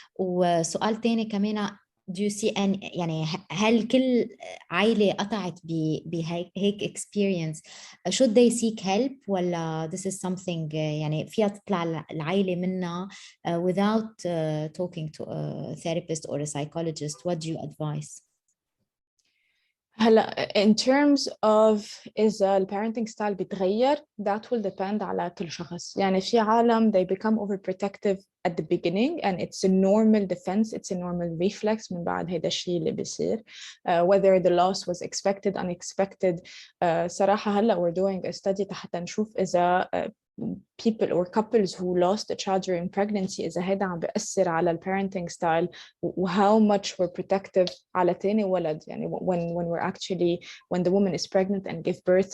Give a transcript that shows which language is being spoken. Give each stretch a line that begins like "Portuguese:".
Arabic: وسؤال تاني كمان
English: do you see
Arabic: يعني هل كل عائلة قطعت بهيك
English: experience should they seek help
Arabic: ولا
English: this is something
Arabic: يعني فيها تطلع العائلة منها
English: without talking to a therapist or a psychologist? What do you advise?
Arabic: هلا in terms of إذا البارنتينج ستايل بيتغير
English: that will depend
Arabic: على كل شخص. يعني في عالم
English: they become overprotective at the beginning and it's a normal defense it's a normal reflex
Arabic: من بعد هيدا الشيء اللي بيصير
English: whether the loss was expected unexpected.
Arabic: صراحة هلا
English: we're doing a study
Arabic: حتى نشوف إذا
English: people or couples who lost a child during pregnancy
Arabic: إذا هيدا عم بيأثر على
English: parenting style و how much we're protective
Arabic: على تاني ولد يعني
English: when we're actually when the woman is pregnant and give birth.